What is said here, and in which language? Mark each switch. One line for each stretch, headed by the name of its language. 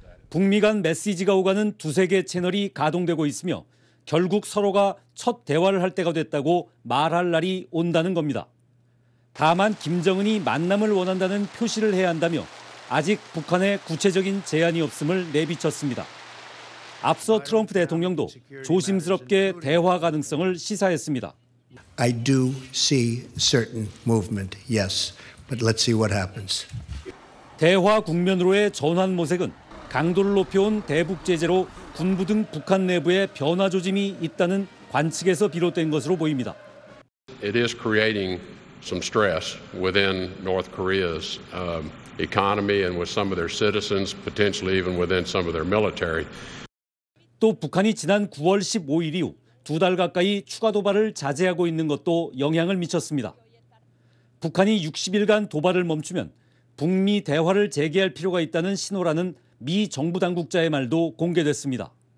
Korean: 북미 간 메시지가 오가는 두세 개 채널이 가동되고 있으며 결국 서로가 첫 대화를 할 때가 됐다고 말할 날이 온다는 겁니다. 다만 김정은이 만남을 원한다는 표시를 해야 한다며 아직 북한에 구체적인 제안이 없음을 내비쳤습니다. 앞서 트럼프 대통령도 조심스럽게 대화 가능성을 시사했습니다.
English: I do see certain movement, yes, but let's see what happens.
Korean: 대화 국면으로의 전환 모색은 강도를 높여온 대북 제재로 군부 등 북한 내부에 변화 조짐이 있다는 관측에서 비롯된 것으로 보입니다.
English: It is creating some stress within North Korea's economy and with some of their citizens, potentially even within some of their military.
Korean: 또 북한이 지난 9월 15일 이후 2달 가까이 추가 도발을 자제하고 있는 것도 영향을 미쳤습니다. 북한이 60일간 도발을 멈추면 북미 대화를 재개할 필요가 있다는 신호라는 미 정부 당국자의 말도 공개됐습니다.